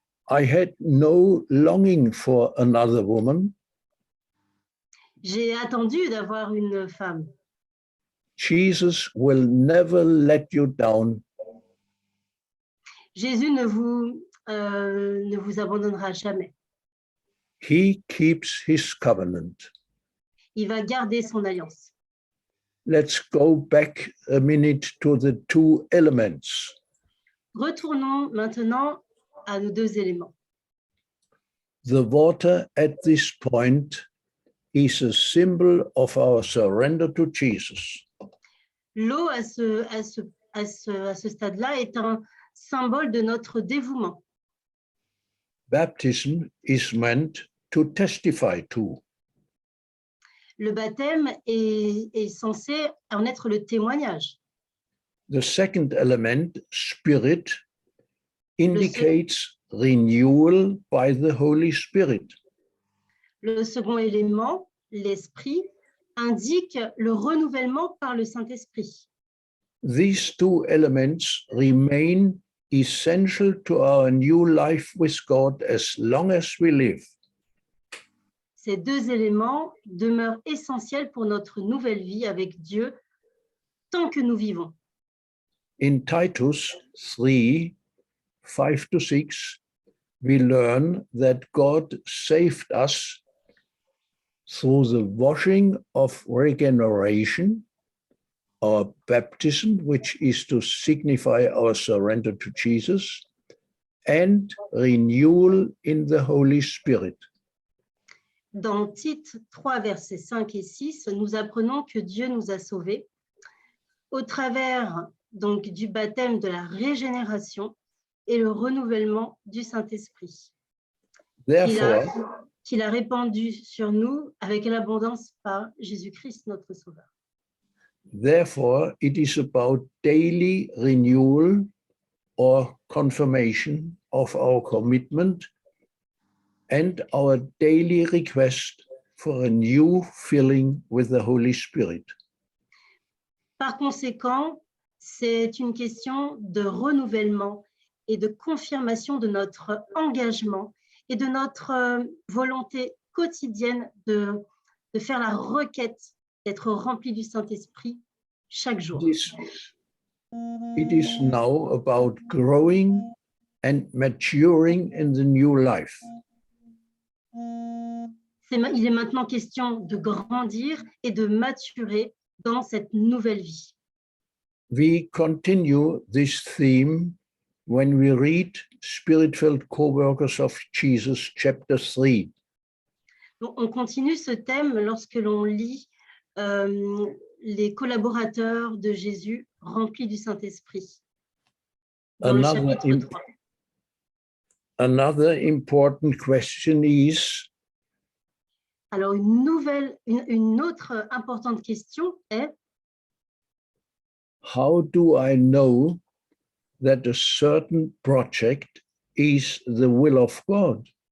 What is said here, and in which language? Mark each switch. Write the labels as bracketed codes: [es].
[en] I had no longing for another woman. [fr] J'ai attendu d'avoir une femme. [en] Jesus will never let you down. [fr] Jésus ne vous abandonnera jamais. [en] He keeps his covenant. [fr] Il va garder son alliance. [en] Let's go back a minute to the two elements. [fr] Retournons maintenant à nos deux éléments. [en] The water at this point is a symbol of our surrender to Jesus. [fr] L'eau à ce stade-là est un symbole de notre dévouement. [en] Baptism is meant to testify to. [fr] Le baptême est censé en être le témoignage. [en] The second element, spirit, indicates renewal by the Holy Spirit. [fr] Le second élément, l'esprit, indique le renouvellement par le Saint-Esprit. [en] These two elements remain essential to our new life with God as long as we live. [fr] Ces deux éléments demeurent essentiels pour notre nouvelle vie avec Dieu tant que nous vivons. [en] In Titus 3, 5-6, we learn that God saved us through the washing of regeneration, our baptism, which is to signify our surrender to Jesus, and renewal in the Holy Spirit. [fr] Dans Tite 3, versets 5 et 6, nous apprenons que Dieu nous a sauvés au travers donc du baptême de la régénération et le renouvellement du Saint-Esprit, qu'il a répandu sur nous avec l'abondance par Jésus-Christ, notre Sauveur. [en] Therefore, it is about daily renewal or confirmation of our commitment and our daily request for a new filling with the Holy Spirit. [fr] Par conséquent, c'est une question de renouvellement et de confirmation de notre engagement et de notre volonté quotidienne de faire la requête d'être rempli du Saint-Esprit chaque jour. [en] It is now about growing and maturing in the new life. [fr] Il est maintenant question de grandir et de maturer dans cette nouvelle vie. [en] We continue this theme when we read Spirit-filled Co-workers of Jesus, chapter 3. [fr] Donc, on continue ce thème lorsque l'on lit les collaborateurs de Jésus remplis du Saint-Esprit. Dans le chapitre 3. [en] Another important question is, [fr] alors une autre importante question est, [en] how do I know that a certain project is the will of God?